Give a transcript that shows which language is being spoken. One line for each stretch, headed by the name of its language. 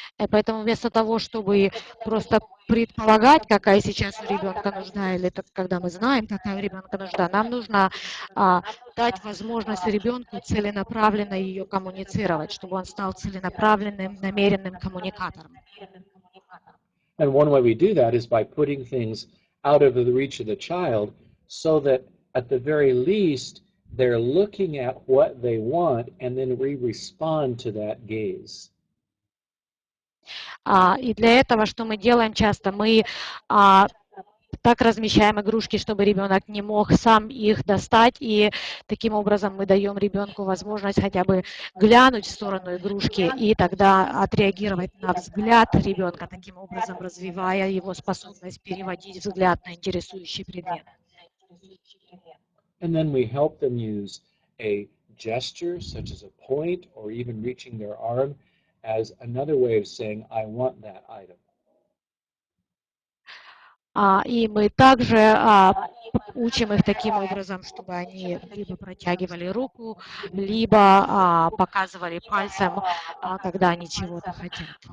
Russian: Поэтому вместо того, чтобы просто предполагать, какая сейчас у ребенка нужда, или когда мы знаем, какая у ребенка нужда, нам нужно дать возможность ребенку целенаправленно ее коммуницировать, чтобы он стал целенаправленным, намеренным коммуникатором.
English: And one way we do that is by putting things out of the reach of the child so that at the very least they're looking at what they want and then we respond to that gaze.
Russian: И для этого, что мы делаем часто, мы так размещаем игрушки, чтобы ребенок не мог сам их достать, и таким образом мы даем ребенку возможность хотя бы глянуть в сторону игрушки и тогда отреагировать на взгляд ребенка, таким образом развивая его способность переводить взгляд на интересующий предмет.
English: And then we help them use a gesture, such as a point or even reaching their arm, as another way of saying, I want that item.
Russian: И мы также учим их таким образом, чтобы они либо протягивали руку, либо показывали пальцем, когда они чего-то хотят.